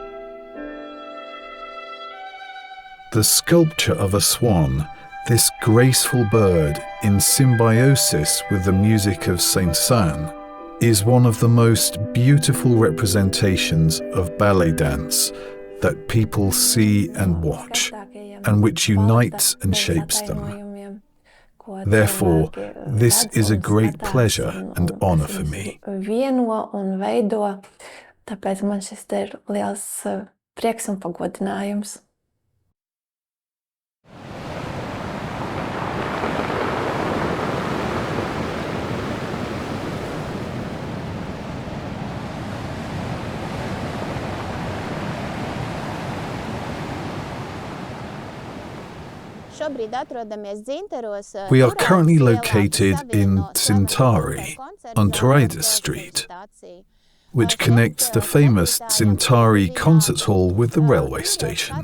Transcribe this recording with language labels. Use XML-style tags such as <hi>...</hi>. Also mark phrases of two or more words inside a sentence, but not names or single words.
<en>The sculpture of a swan, this graceful bird in symbiosis with the music of Saint-Saëns, is one of the most beautiful representations of ballet dance that people see and watch, and which unites and shapes them. Therefore, this is a great pleasure and honor for me.</en> <lv>Tāpēc man šis ir liels prieks un pagodinājums.</lv> <en>We are currently located in Cintari, on Turaida Street, which connects the famous Cintari Concert Hall with the railway station.</en>